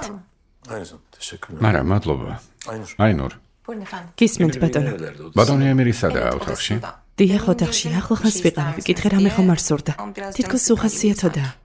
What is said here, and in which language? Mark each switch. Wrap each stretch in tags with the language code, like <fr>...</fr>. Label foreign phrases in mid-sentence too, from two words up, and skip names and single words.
<tr>Hayır, teşekkürler.</tr> <ka>მაგრამ მადლობა.</ka> <tr>Aynur.</tr> <ka>აინურ,</ka> <tr>Buyurun efendim.</tr> <ka>გისმენთ ბატონო.</ka> <tr>Nerelerde o?</tr> <ka>ბატონი ემირისადაა</ka> <tr>Evet,</tr> <ka>ოთახში.</ka> <tr>odasında.</tr> <ka>დიახ, ოთახში ახლო ხანს ვიყავი, ვიკითხე რამე ხომ არ სურდა. თითქოს უხასიათოდა.</ka>